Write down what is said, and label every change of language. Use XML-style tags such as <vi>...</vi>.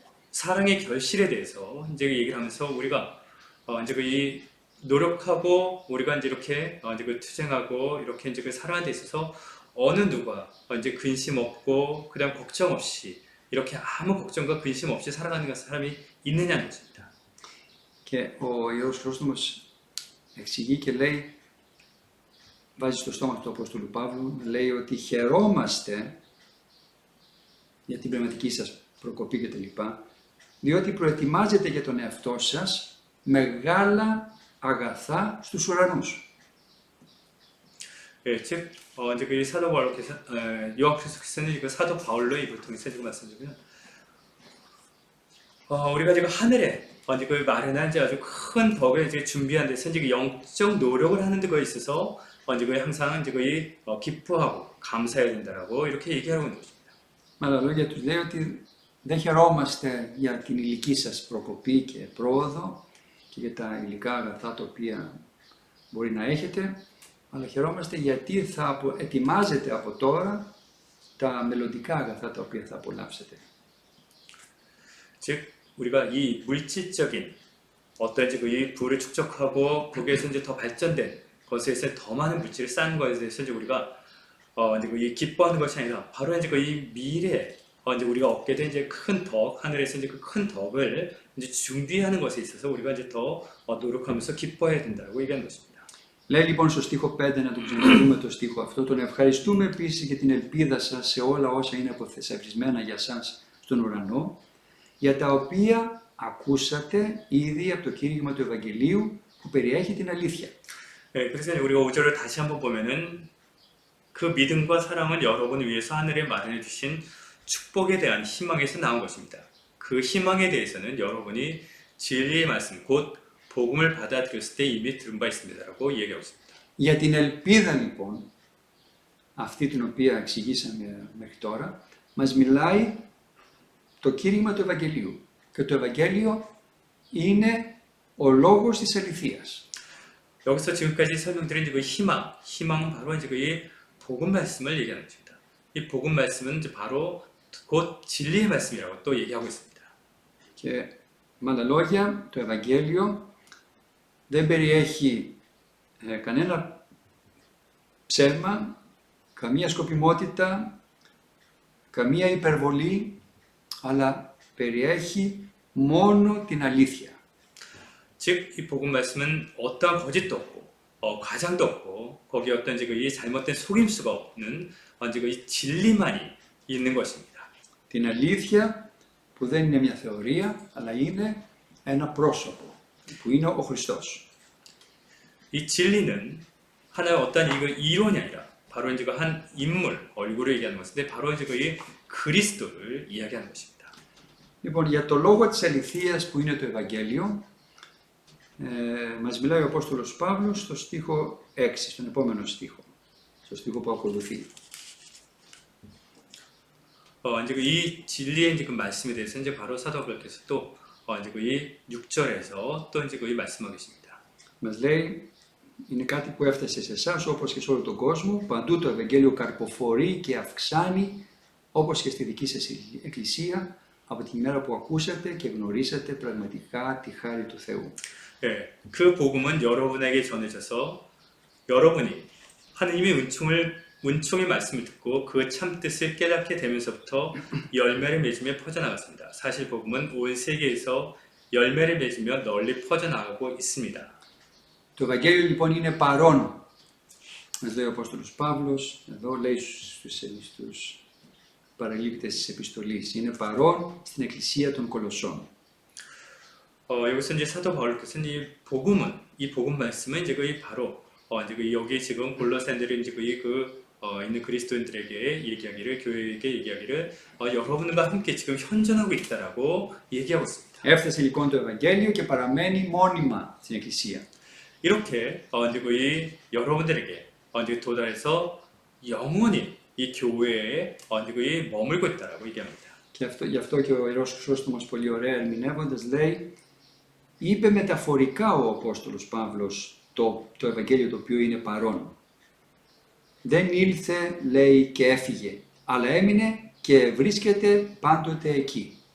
<ko>사랑의 결실에 대해서 이제 얘기를 하면서 우리가 이제 노력하고 우리가 이제 이렇게 투쟁하고 이렇게 이제 살아가는 데 있어서 어느 누가 이제 근심 없고 그다음 걱정 없이 이렇게 아무 걱정과 근심 없이 살아가는 사람이 있느냐는 것입니다.</ko> <el>Και ο Ιερός Χρόστομος εξηγεί και λέει, βάζει στο στόμα του Απόστολου Παύλου, λέει ότι χαιρόμαστε για την πνευματική σας προκοπή κτλ. Διότι προετοιμάζετε για τον εαυτό σας μεγάλα αγαθά στους ουρανούς.</el> <ko>예, 즉 이제 사도 바울께서 요한케서는 사도 바울로 입을 통해서 말씀드리면 우리가 지금 하늘에 이제 마련한 이제 아주 큰 덕을 이제 준비한 데서 이제 영적 노력을 하는 데 있어서 이제 항상 이제 기뻐하고 감사해야 된다라고 이렇게 얘기하고 있는 것입니다.</ko> <el>Με άλλα λόγια τους λέει ότι δεν χαιρόμαστε για την υλική σας προκοπή και πρόοδο και για τα υλικά αγαθά τα οποία μπορεί να έχετε, αλλά χαιρόμαστε γιατί θα ετοιμάζετε από τώρα τα μελλοντικά αγαθά τα οποία θα απολαύσετε.</el> <ko>즉 우리가 이 물질적인 어떤 이제 이 부를 축적하고 거기에서 이제 더 발전된 것에서 더 많은 물질을 쌓는 것에 대해서 이제 우리가 이제 이 기뻐하는 것이 아니라 바로 이제 이 미래에 이제 우리가 얻게 된 이제 큰 덕, 하늘에서 이제 그 큰 덕을 이제 준비하는 것에 있어서 우리가 이제 더 노력하면서 기뻐해야 된다고 얘기하는 것입니다.</ko> <el>Λέει λοιπόν στο στίχο 5, να το ξαναδούμε το στίχο αυτό, τον ευχαριστούμε επίσης για την ελπίδα σας σε όλα όσα είναι αποθεσαυρισμένα για σας στον ουρανό, για τα οποία ακούσατε ήδη από το κήρυγμα του Ευαγγελίου που περιέχει την αλήθεια.</el> <ko>그래서 우리가 5절을 다시 한번 보면은 그 믿음과 사랑은 여러분을 위해서 하늘에 마련해 주신 축복에 대한 희망에서 나온 것입니다. 그 희망에 대해서는 여러분이 진리의 말씀, 곧 복음을 받아들였을 때 이미 들은 바 있습니다라고 얘기하고 있습니다.</ko> <el>Για την ελπίδα λοιπόν, αυτή την οποία εξηγήσαμε μέχρι τώρα, μας μιλάει το κήρυγμα του Ευαγγελίου. Και το Ευαγγέλιο είναι ο λόγος της αληθείας.</el> <ko>여기서 지금까지 설명드린 그 희망은 바로 이제 이 복음 말씀을 얘기하는 것입니다. 이 복음 말씀은 이제 바로 곧 진리의 말씀이라고 또 얘기하고 있습니다.</ko> <el>Και με άλλα λόγια, το Ευαγγέλιο δεν περιέχει κανένα ψέμα, καμία σκοπιμότητα, καμία υπερβολή, αλλά περιέχει μόνο την αλήθεια.</el> <ko>즉, 이 복음 말씀은 어떠한 거짓도 없고, 과장도 없고, 거기에 어떤 이제 이 잘못된 속임수가 없는 이제 이 진리만이 있는 것입니다.</ko> <el>Την αλήθεια που δεν είναι μια θεωρία, αλλά είναι ένα πρόσωπο, που είναι ο Χριστός.</el> <ko>이 진리는 하나의 어떤 이론이 아니라 바로 이제 한 인물, 얼굴을 얘기하는 것인데 바로 이제 이 그리스도를 이야기하는 것입니다.</ko> <el>Λοιπόν, για το λόγο της αληθείας που είναι το Ευαγγέλιο, μας μιλάει ο Απόστολος Παύλος στο στίχο 6, στον επόμενο στίχο, στο στίχο που ακολουθεί.</el> <ko>이제 이 진리의 이제 그 말씀에 대해서 이제 바로 사도 바울께서 또 이제 이 6절에서 또 이제 말씀하고 계십니다.</ko> <el>Μας λέει, είναι κάτι που έφτασε σε εσάς όπως και σε όλο τον κόσμο, παντού το Ευαγγέλιο καρποφορεί και αυξάνει, όπως και στη δική σας εκκλησία, από την ημέρα που ακούσατε και γνωρίσατε πραγματικά τη χάρη του Θεού.</el> <ko>예, 그 복음은 여러분에게 전해져서 여러분이 하느님의 은총의 말씀을 듣고 그 참 뜻을 깨닫게 되면서부터 열매를 맺으며 퍼져나갔습니다. 사실 복음은 온 세계에서 열매를 맺으며 널리 퍼져나가고 있습니다.</ko> <el>Το Ευαγγέλιο λοιπόν είναι παρόν. Μας λέει ο Απόστολος Παύλος, εδώ λέει στους παραλήπτες της επιστολής, είναι παρόν στην εκκλησία των Κολοσσών.</el> <ko>여기서 이제 사도 바울께서는 이 복음 말씀은 이제 거의 바로 이제 그 여기 지금 골로새인들이 이제 거의 있는 그리스도인들에게 얘기하기를 교회에게 얘기하기를 여러분과 함께 지금 현존하고 있다라고 얘기하고 있습니다.</ko> <el>Έφτασε λοιπόν το Ευαγγέλιο και παραμένει μόνιμα στην εκκλησία.</el> <ko>이렇게 이제 거의 여러분들에게 이제 도달해서 영원히 이 교회에 이제 거의 머물고 있다라고 얘기합니다.</ko> <el>Και γι' αυτό και ο Ιερός Χρυσόστομος πολύ ωραία ερμηνεύοντας λέει, είπε μεταφορικά ο Απόστολος Παύλος το Ευαγγέλιο το οποίο είναι παρόν. Δεν ήλθε, λέει, και έφυγε, αλλά έμεινε και βρίσκεται πάντοτε εκεί.</el>